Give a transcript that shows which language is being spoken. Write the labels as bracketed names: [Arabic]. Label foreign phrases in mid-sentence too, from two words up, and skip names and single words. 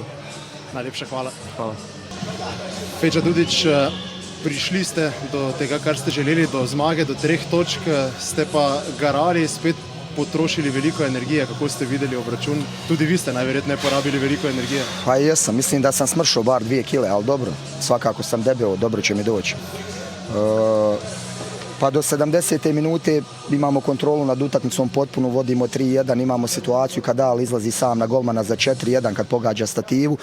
[Slovenian] Najlepša hvala. Hvala. Feđa Dudić, prišli ste do tega, kar ste želeli, do zmage, do 3 točk, ste pa garali, spet potrošili veliko energije. Kako ste videli obračun? Tudi vi ste najverjetneje porabili veliko energije. [Bosnian] Pa jesam, mislim da sam smršao bar 2 kile, ali dobro, svakako sam debeo, dobro će mi doći. Pa do 70. minute imamo kontrolu nad utakmicom, potpuno vodimo 3-1, imamo situaciju kad Al izlazi sam na golmana za 4-1 kad pogađa stativu.